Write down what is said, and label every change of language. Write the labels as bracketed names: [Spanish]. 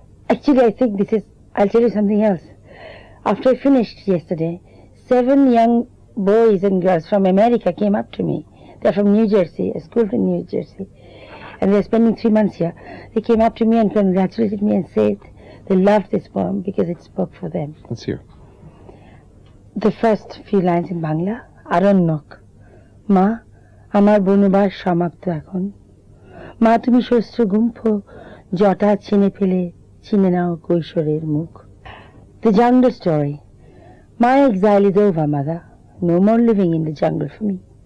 [English] Actually, I think I'll tell you something else. After I finished yesterday, 7 young boys and girls from America came up to me. They're from New Jersey, a school from New Jersey. And they're spending 3 months here. They came up to me and congratulated me and said they loved this poem because it spoke for them. Let's hear. The first few lines in Bangla. Aranyok. [Bangla] Ma, amar বনবাস সমাপ্ত এখন। মা তুমি শস্য গুম্ফ জটা ছিনে ফেলে চিনে নাও কৈশোরের মুখ। [English] The jungle story. My exile is over, mother. No more living in the jungle for me.